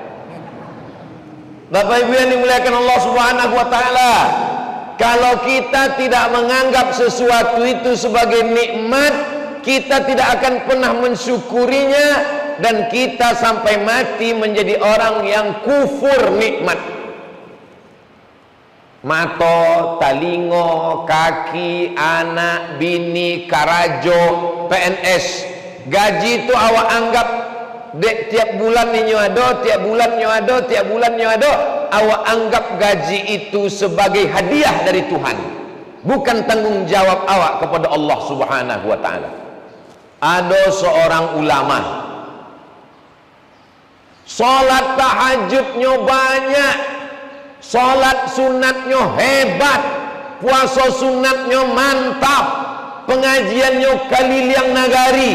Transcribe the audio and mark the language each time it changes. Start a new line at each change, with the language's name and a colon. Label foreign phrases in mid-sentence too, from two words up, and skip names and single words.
Indonesian: Bapak Ibu yang dimuliakan Allah
Arabic: سبحانه وتعالى,
Indonesian: kalau kita tidak menganggap sesuatu itu sebagai nikmat, kita tidak akan pernah mensyukurinya, dan kita sampai mati menjadi orang yang kufur nikmat.
Minangkabau: Mato, talingo, kaki, anak, bini, karajo, PNS, gaji itu awak anggap dek tiap bulan ini ada, tiap bulan ada, tiap bulan ada.
Indonesian: Awak anggap gaji itu sebagai hadiah dari Tuhan, bukan tanggung jawab awak kepada Allah
Arabic: سبحانه وتعالى.
Indonesian: Ada seorang ulama, salat tahajudnya banyak, salat sunatnya hebat, puasa sunatnya mantap, pengajiannya keliling nagari.